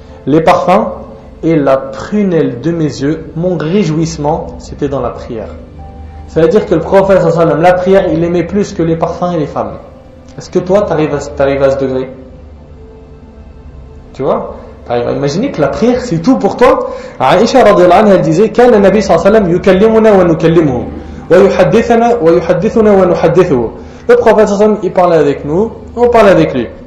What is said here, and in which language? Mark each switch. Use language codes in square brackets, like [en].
[fr] Les parfums et la prunelle de mes yeux, mon réjouissement, c'était dans la prière. Ça veut dire que le prophète, la prière, il aimait plus que les parfums et les femmes. Est-ce que toi, tu arrives à ce degré? Tu vois? Tu arrives à imaginer que la prière, c'est tout pour toi. Aïcha radhiyallahu anha, elle disait: [ar] كان النبي صلى الله عليه وسلم يكلمنا ونكلمه ويحدثنا ويحدثنا ونحدثه. [fr] Le prophète sallallahu alayhi wa sallam, il parlait avec nous, on parlait avec lui.